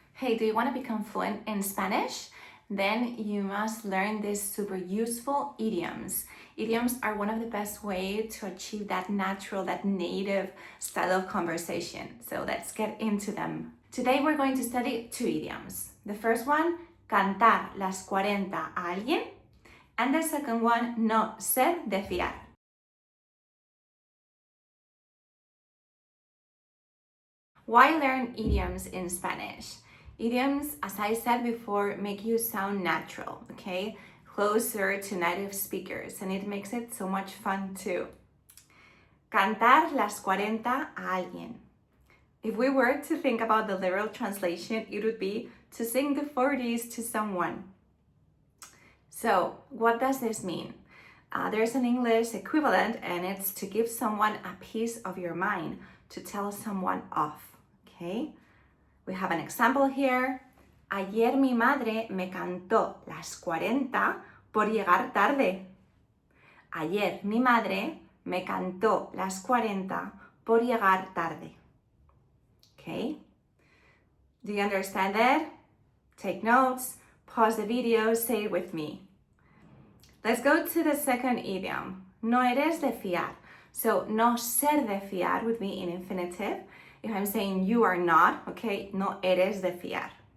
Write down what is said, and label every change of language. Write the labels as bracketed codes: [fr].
[en] Hey, do you want to become fluent in Spanish? Then you must learn these super useful idioms. Idioms are one of the best ways to achieve that natural, that native style of conversation. So let's get into them. Today we're going to study two idioms. The first one, [es] cantar las 40 a alguien. [en] And the second one, [es] no ser de fiar. [en] Why learn idioms in Spanish? Idioms, as I said before, make you sound natural, okay? Closer to native speakers, and it makes it so much fun too. [es] Cantar las 40 a alguien. [en] If we were to think about the literal translation, it would be to sing the 40s to someone. So, what does this mean? There's an English equivalent, and it's to give someone a piece of your mind, to tell someone off. Okay, we have an example here. [es] Ayer mi madre me cantó las 40 por llegar tarde. Ayer mi madre me cantó las 40 por llegar tarde. [en] Okay, do you understand that? Take notes, pause the video, say it with me. Let's go to the second idiom. [es] No eres de fiar. [en] So, [es] no ser de fiar [en] would be in infinitive. If I'm saying you are not, okay, [es] no eres de fiar.